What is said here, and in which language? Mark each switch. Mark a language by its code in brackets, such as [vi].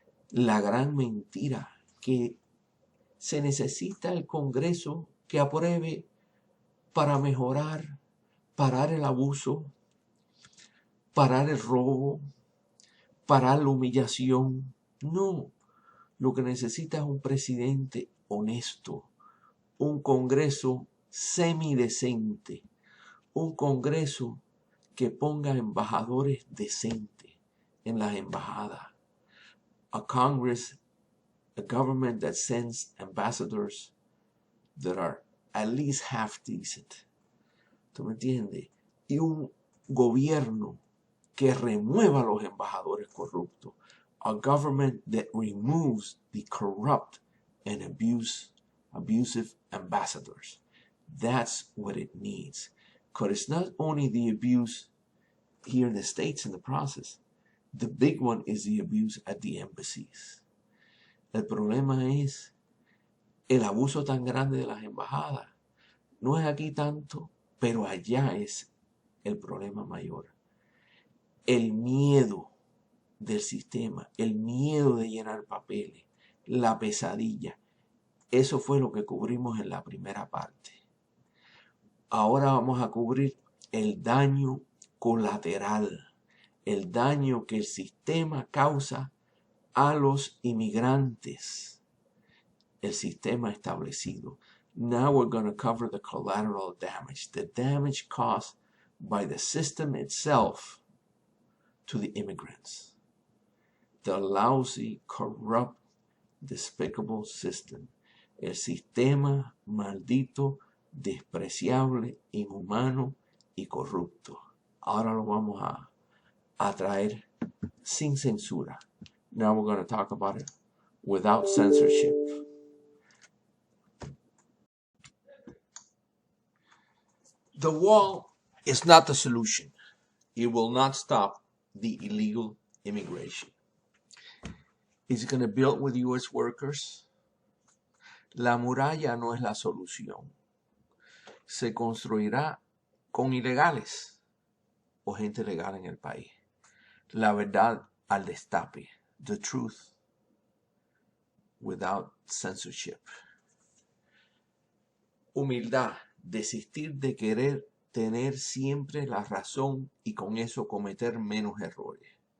[es] La gran mentira que se necesita el Congreso que apruebe para mejorar, parar el abuso, parar el robo, parar la humillación. No, lo que necesita es un presidente honesto, un Congreso semidecente, un Congreso que ponga embajadores decentes en las embajadas. [en] A Congress, a government that sends ambassadors that are at least half decent. [es] ¿Tú me entiendes? Y un gobierno que remueva a los embajadores corruptos. [en] A government that removes the corrupt and abusive ambassadors. That's what it needs. Because it's not only the abuse here in the States in the process. The big one is the abuse at the embassies. [es] El problema es el abuso tan grande de las embajadas. No es aquí tanto, pero allá es el problema mayor. El miedo del sistema, el miedo de llenar papeles, la pesadilla. Eso fue lo que cubrimos en la primera parte. Ahora vamos a cubrir el daño colateral, el daño que el sistema causa a los inmigrantes, el sistema establecido. [en] Now we're going to cover the collateral damage, the damage caused by the system itself to the immigrants. The lousy, corrupt, despicable system. [es] El sistema maldito, despreciable, inhumano y corrupto. Ahora lo vamos a traer sin censura. [en] Now we're going to talk about it without censorship. The wall is not the solution. It will not stop the illegal immigration. Is it going to build with U.S. workers? [es] La muralla no es la solución. Se construirá con ilegales o gente legal en el país. La verdad al destape. [en] The truth without censorship. [es] Humildad. Desistir de querer tener siempre la razón y con eso cometer menos errores.